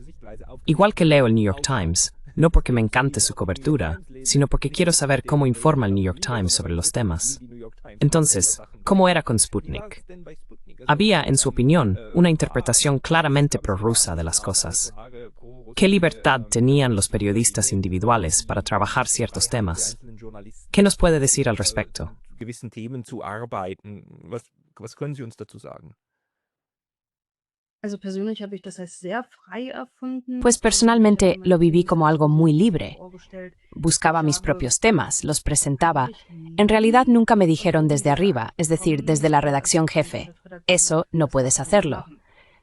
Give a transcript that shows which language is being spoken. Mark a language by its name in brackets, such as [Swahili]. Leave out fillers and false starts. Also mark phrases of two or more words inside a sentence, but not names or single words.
[Spanish] Igual que leo el New York Times, no porque me encante su cobertura, sino porque quiero saber cómo informa el New York Times sobre los temas. Entonces, ¿cómo era con Sputnik? Había, en su opinión, una interpretación claramente prorrusa de las cosas. ¿Qué libertad tenían los periodistas individuales para trabajar ciertos temas? ¿Qué nos puede decir al respecto? [German] gewissen Themen zu arbeiten. Was können Sie uns dazu sagen? [Spanish] Pues personalmente lo viví como algo muy libre. Buscaba mis propios temas, los presentaba. En realidad nunca me dijeron desde arriba, es decir, desde la redacción jefe. Eso no puedes hacerlo.